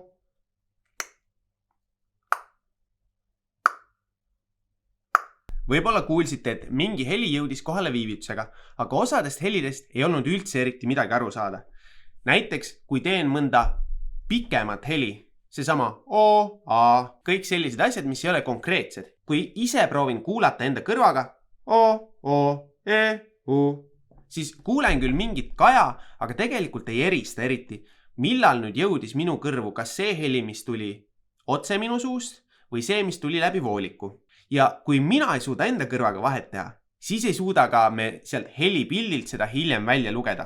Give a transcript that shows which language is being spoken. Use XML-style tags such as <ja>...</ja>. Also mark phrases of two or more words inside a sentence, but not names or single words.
<et>Võib-olla kuulsite, et mingi heli jõudis kohale viivitusega, aga osadest helidest ei olnud üldse eriti midagi aru saada. Näiteks, kui teen mõnda pikemat heli, seesama o, a, kõik sellised asjad, mis ei ole konkreetsed. Kui ise proovin kuulata enda kõrvaga o, e, u, siis kuulen küll mingit kaja, aga tegelikult ei erista eriti, millal nüüd jõudis minu kõrvu, kas see heli, mis tuli otse minu suust või see, mis tuli läbi vooliku. Ja kui mina ei suuda enda kõrvaga vahet teha, siis ei suuda ka me sealt helipildilt seda hiljem välja lugeda.</et>